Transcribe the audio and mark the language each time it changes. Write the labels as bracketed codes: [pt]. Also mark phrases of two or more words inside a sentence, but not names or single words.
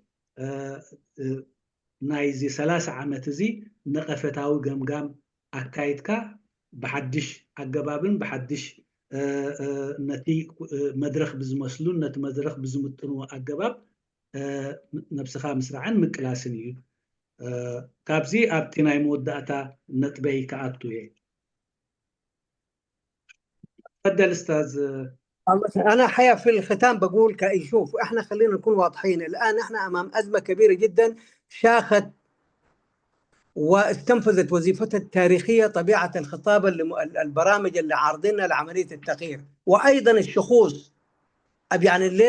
[ti] ናይዚ 30 ዓመት እዚ ነቐፈታዊ ገምጋም ኣካይድካ ብሓድሽ ኣገባብን ብሓድሽ ነቲ መድረኽ ብዝመስሉን ነቲ መድረኽ ብዝምጥንዎ ኣገባብ ነብስኻ ምስራዕን ምቅላስን እዩ ካብዚ ኣብቲ ናይ መወዳእታ ነጥበይ ከኣቱ እየ [ar] تفضل استاذ انا حقيقة في الختام بقول شوف احنا خلينا نكون واضحين الان احنا امام ازمه كبيره جدا شاخت واستنفذت وظيفتها التاريخيه طبيعه الخطاب البرامج اللي عارضينها لعمليه التغيير وايضا الشخوص يعني الليله